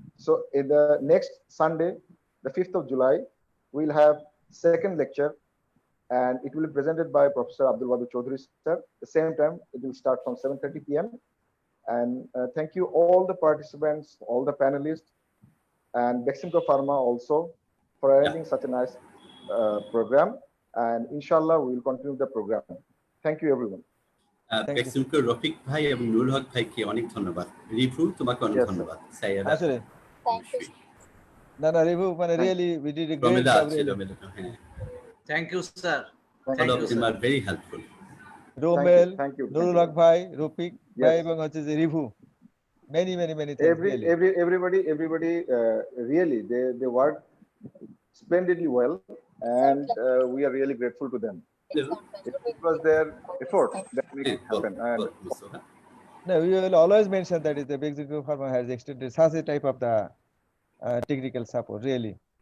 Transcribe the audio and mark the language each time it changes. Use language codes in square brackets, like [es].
[en] So in the next Sunday, the 5th of July, we'll have second lecture and it will be presented by Professor Abdul Wadu Chaudhary sir. The same time, it will start from 7:30 p.m. And thank you all the participants, all the panelists, and Beximco Pharma also for arranging such a nice program. And inshallah, we will continue the program. Thank you, everyone. [bn] Beximco Rafiq ভাই এবং নুরুল হক ভাইকে অনেক ধন্যবাদ। রিফু তোমাকে অনেক ধন্যবাদ। সাইয়ারা আসলে না [en] রিভু মানে really we did a great job really. Thank you sir. All of them are very helpful. [bn] Romel, Nurul হক ভাই, রফিক ভাই এবং হচ্ছে যে review, [en] many thanks. Everybody really they worked splendidly well, and we are really grateful to them. It was their effort that made it happen. And no, we will always mention that the Beximco Pharma has extended such a type of the technical support, really.